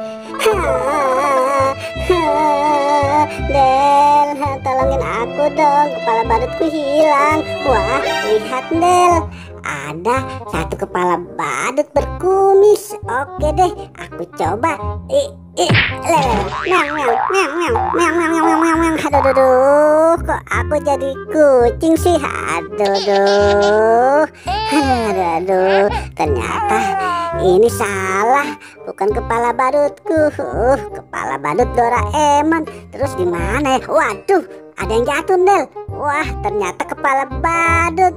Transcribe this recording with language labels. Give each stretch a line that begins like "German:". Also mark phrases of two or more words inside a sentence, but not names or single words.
Indonesian: Del, tolongin aku dong, kepala badutku hilang. Wah, lihat Del, ada satu kepala badut berkumis. Oke deh, aku coba. Meong meong meong meong meong meong meong meong meong. Aduh, kok aku jadi kucing sih? Aduh, ternyata ini salah, bukan kepala badutku. Kepala badut Doraemon. Terus di mana ya? Waduh, ada yang jatuh Del. Wah, ternyata kepala badut.